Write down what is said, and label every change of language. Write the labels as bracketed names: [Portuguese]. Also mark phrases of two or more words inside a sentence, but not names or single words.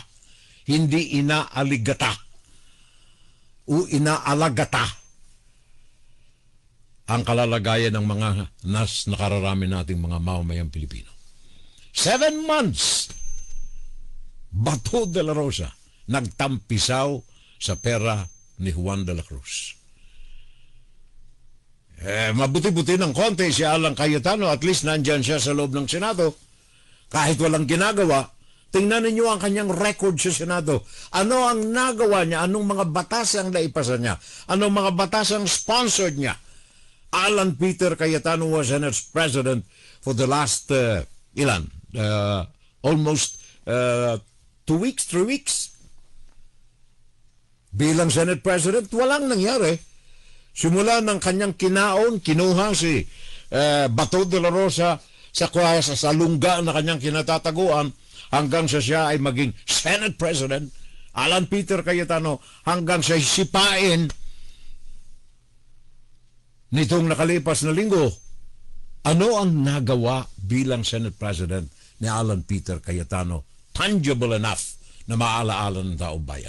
[Filipino] Hindi inaaligata o inaalagata ang kalalagayan ng mga nakararami nating mga mamamayang Pilipino. 7 months, Bato de la Rosa nagtampisaw sa pera ni Juan de la Cruz. Mabuti-buti ng konti si Alan Cayetano, [English] at least [Filipino] nandyan siya sa loob ng Senado. Kahit walang ginagawa, tingnan ninyo ang kanyang record sa Senado. Ano ang nagawa niya? Anong mga batas ang naipasa niya? Anong mga batas ang sponsored niya? [English] Alan Peter Cayetano was Senate President for the last, almost 2 weeks, 3 weeks. [Filipino] Bilang [English] Senate President, [Filipino] walang nangyari. Simula ng kanyang kinaon, kinuha si Bato de la Rosa sa lungga na kanyang kinatataguan hanggang sa siya ay maging [English] Senate President, [Filipino] Alan Peter Cayetano, hanggang sa sipain nitong nakalipas na linggo. Ano ang nagawa bilang [English] Senate President [Filipino] ni Alan Peter Cayetano [English] tangible enough [Filipino] na maalaala ng taong bayan?